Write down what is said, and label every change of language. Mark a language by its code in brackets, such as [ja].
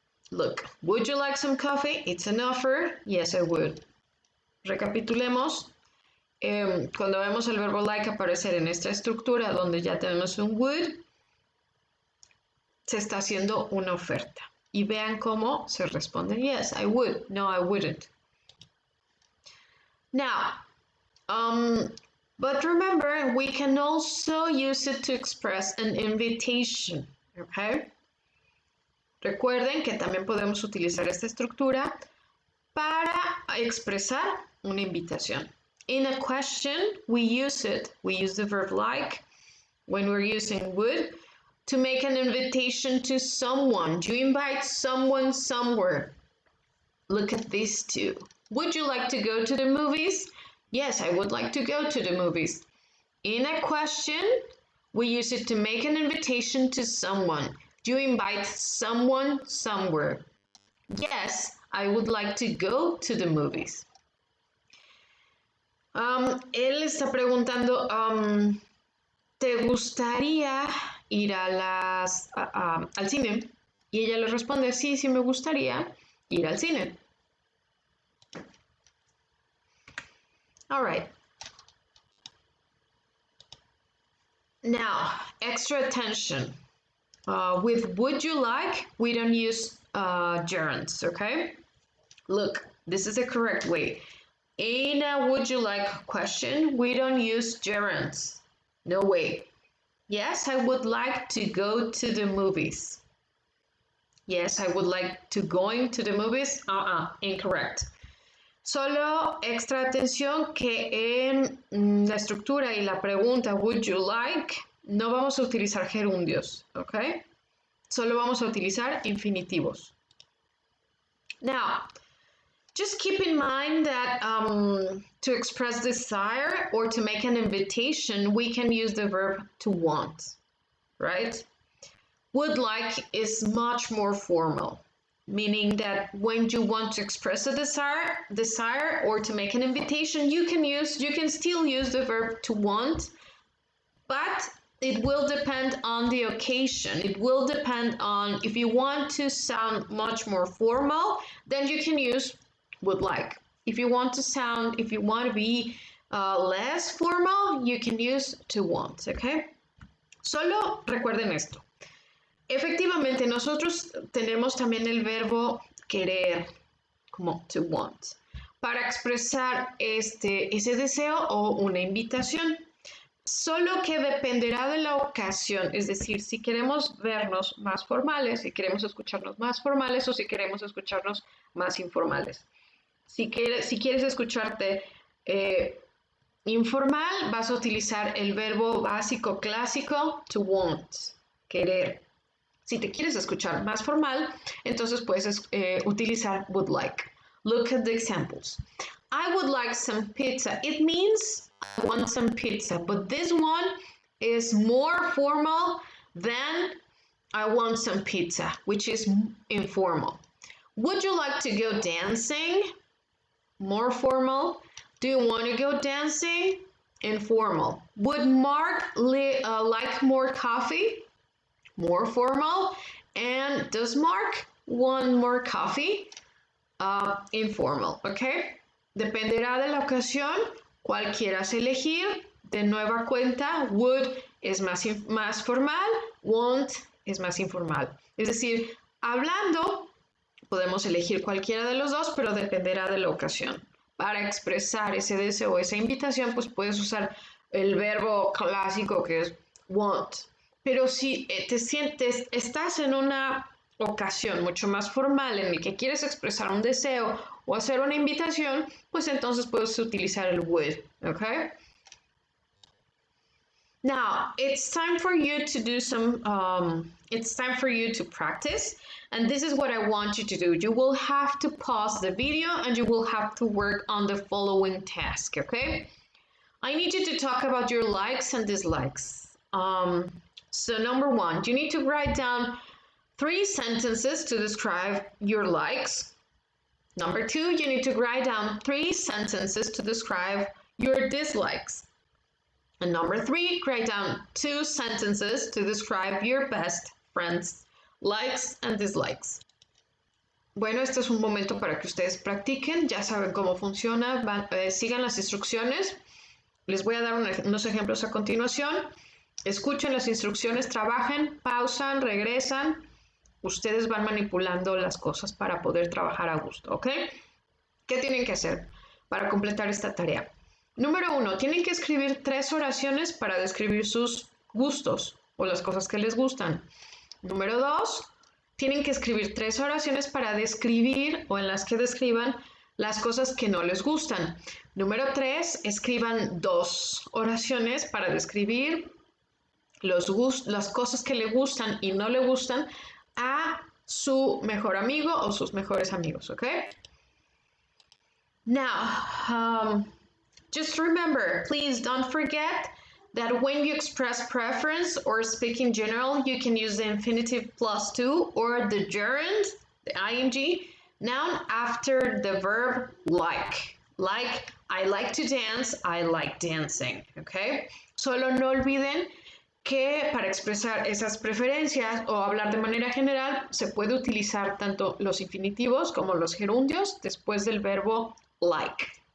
[en] Look, would you like some coffee? It's an offer. Yes, I would. [es] Recapitulemos. Cuando vemos el verbo like aparecer en esta estructura donde ya tenemos un would, se está haciendo una oferta. Y vean cómo se responde, [en] yes, I would. No, I wouldn't. Now, but remember, we can also use it to express an invitation, okay? [es] Recuerden que también podemos utilizar esta estructura para expresar una invitación. [en] In a question, we use the verb like when we're using would to make an invitation to someone. You invite someone somewhere. Look at these two. Would you like to go to the movies? Yes, I would like to go to the movies. In a question, we use it to make an invitation to someone. You invite someone somewhere. Yes, I would like to go to the movies. [es] Él está preguntando, ¿te gustaría ir al cine? Y ella le responde, sí, sí me gustaría ir al cine. [en] All right. Now, extra attention. With would you like, we don't use gerunds, okay? Look, this is the correct way. In a would you like question, we don't use gerunds. No way. Yes, I would like to go to the movies. Yes, I would like to going to the movies. Incorrect. [es] Solo extra atención que en la estructura y la pregunta [en] would you like [es] no vamos a utilizar gerundios, ¿ok? Solo vamos a utilizar infinitivos. [en] Now, just keep in mind that to express desire or to make an invitation, we can use the verb to want, right? Would like is much more formal, meaning that when you want to express a desire or to make an invitation, you can still use the verb to want, but it will depend on the occasion. It will depend on if you want to sound much more formal, then you can use would like. If you want to be less formal, you can use to want, okay? [es] Solo recuerden esto. Efectivamente, nosotros tenemos también el verbo querer, como to want, para expresar ese deseo o una invitación. Solo que dependerá de la ocasión, es decir, si queremos vernos más formales, si queremos escucharnos más formales o si queremos escucharnos más informales. Si quieres escucharte informal, vas a utilizar el verbo básico clásico to want, querer. Si te quieres escuchar más formal, entonces puedes utilizar would like. [en] Look at the examples. I would like some pizza. It means I want some pizza, but this one is more formal than I want some pizza, which is informal. Would you like to go dancing? More formal. Do you want to go dancing? Informal. Would Mark like more coffee? More formal. And does Mark want more coffee? Informal, okay? [es] Dependerá de la ocasión, cuál quieras elegir. De nueva cuenta, would es más formal, want es más informal. Es decir, hablando, podemos elegir cualquiera de los dos, pero dependerá de la ocasión. Para expresar ese deseo o esa invitación, pues puedes usar el verbo clásico que es want. Pero si estás en una ocasión mucho más formal en el que quieres expresar un deseo o hacer una invitación, pues entonces puedes utilizar el would, okay? [en] Now, it's time for you to do it's time for you to practice, and this is what I want you to do. You will have to pause the video and you will have to work on the following task, okay? I need you to talk about your likes and dislikes. So number one, you need to write down 3 sentences to describe your likes. Number 2, you need to write down 3 sentences to describe your dislikes. And number 3, write down 2 sentences to describe your best friends' likes and dislikes. [es] Bueno, este es un momento para que ustedes practiquen, ya saben cómo funciona, sigan las instrucciones. Les voy a dar unos ejemplos a continuación. Escuchen las instrucciones, trabajen, pausan, regresan. Ustedes van manipulando las cosas para poder trabajar a gusto, ¿ok? ¿Qué tienen que hacer para completar esta tarea? Número 1, tienen que escribir 3 oraciones para describir sus gustos o las cosas que les gustan. Número 2, tienen que escribir 3 oraciones para describir o en las que describan las cosas que no les gustan. Número 3, escriban 2 oraciones para describir las cosas que le gustan y no le gustan a su mejor amigo o sus mejores amigos, ¿ok? [en] Now, just remember, please don't forget that when you express preference or speak in general, you can use the infinitive +2 or the gerund, the ing, noun after the verb like. Like, I like to dance, I like dancing, ¿ok? [es] Solo no olviden que para expresar esas preferencias o hablar de manera general se puede utilizar tanto los infinitivos como los gerundios después del verbo like.